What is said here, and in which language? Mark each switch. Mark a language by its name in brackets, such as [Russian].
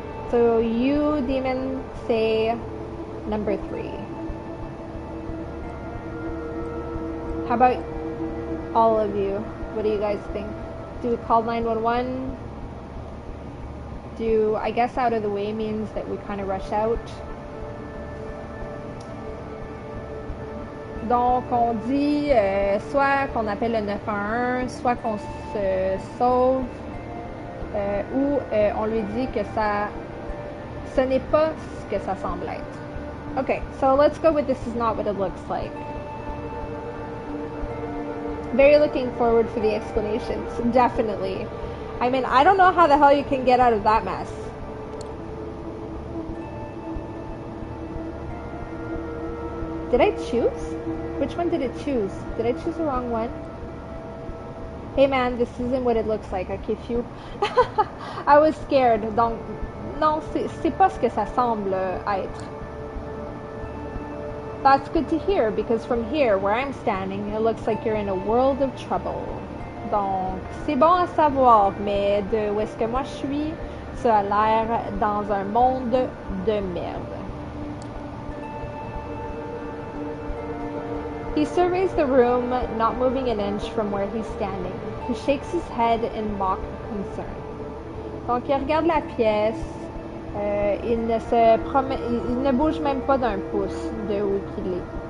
[English] So you, demon, say number 3. How about all of you? What do you guys think? Do we call 911? I guess out of the way means that we kind of rush out. [French] Donc, on dit soit qu'on appelle le 911, soit qu'on se sauve, ou on lui dit que ce n'est pas ce que ça semble être. [English] Okay, so let's go with this is not what it looks like. Very looking forward for the explanations, definitely. I mean, I don't know how the hell you can get out of that mess. Did I choose? Which one did it choose? Did I choose the wrong one? Hey man, this isn't what it looks like, okay, phew. I was scared, [French] donc, non, c'est pas ce que ça semble être. [English] That's good to hear, because from here, where I'm standing, it looks like you're in a world of trouble. [French] Donc, c'est bon à savoir, mais de où est-ce que moi je suis, ça a l'air dans un monde de merde. [English] He surveys the room, not moving an inch from where he's standing. He shakes his head in mock concern. [French] Donc, il regarde la pièce. Il ne bouge même pas d'un pouce de où il est.